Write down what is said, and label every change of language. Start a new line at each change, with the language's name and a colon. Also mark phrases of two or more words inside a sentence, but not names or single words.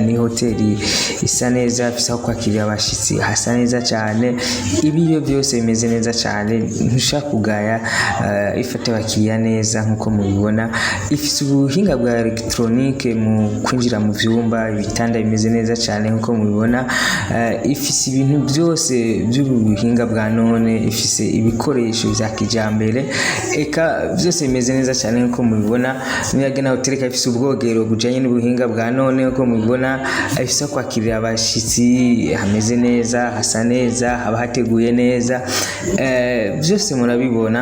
Rundi: Ni hoteli isa neza, ifite aho kwakirira abashyitsi hasa neza cyane, ibiyo byose bimeze neza cyane, ntushaka kugaya. Ifata abakiriya neza nkuko mubibona, ifite ubuhinga bwa electronique mu kwinjira mu byumba, ibitanda bimeze neza cyane nkuko mubibona. Ifite ibintu byose by'ubuhinga bwa none, ifise ibikoresho bya kijambere, eka byose bimeze neza cyane nkuko mubibona. Niyagena hoteli ifise ubwogero bujanye n'ubuhinga bwa none nkuko mubibona, ifise kwakirira abashitsi hameze neza, hasa neza, haba hateguye neza, byose murabibona.